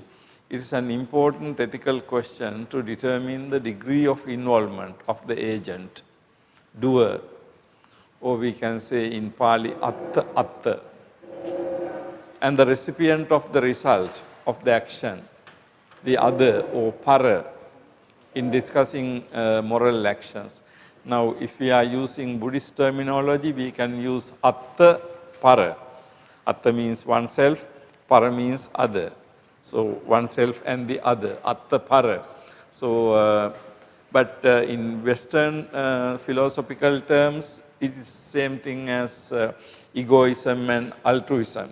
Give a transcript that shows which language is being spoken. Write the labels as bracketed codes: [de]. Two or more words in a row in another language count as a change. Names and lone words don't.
[en] It is an important ethical question to determine the degree of involvement of the agent, doer, or we can say in Pali, atta, and the recipient of the result of the action, the other or para, in discussing moral actions. Now, if we are using Buddhist terminology, we can use [pi] atta, para. [en] Atta means oneself, para means other. So, oneself and the other, [pi] atta, para. [en] So, but in Western philosophical terms, it is same thing as egoism and altruism.